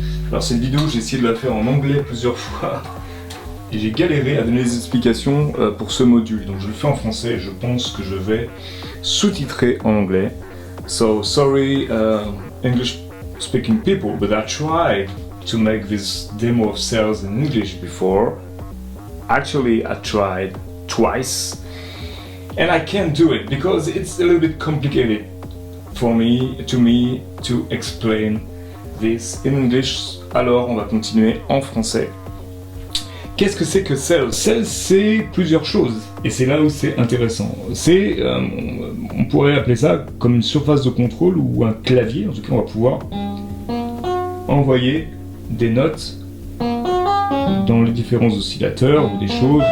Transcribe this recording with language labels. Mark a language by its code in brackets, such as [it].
[fr] Alors cette vidéo, j'ai essayé de la faire en anglais plusieurs fois et j'ai galéré à donner des explications pour ce module. Donc je le fais en français et je pense que je vais sous-titrer en anglais. [en] So, sorry English speaking people, but I tried to make this demo of Cells in English before. Actually, I tried twice and I can't do it because it's a little bit complicated for me to explain this in English. [fr] Alors on va continuer en français. Qu'est-ce que c'est que Cells? Cells, c'est plusieurs choses et c'est là où c'est intéressant. C'est, on pourrait appeler ça comme une surface de contrôle ou un clavier. En tout cas, on va pouvoir envoyer des notes dans les différents oscillateurs ou des choses.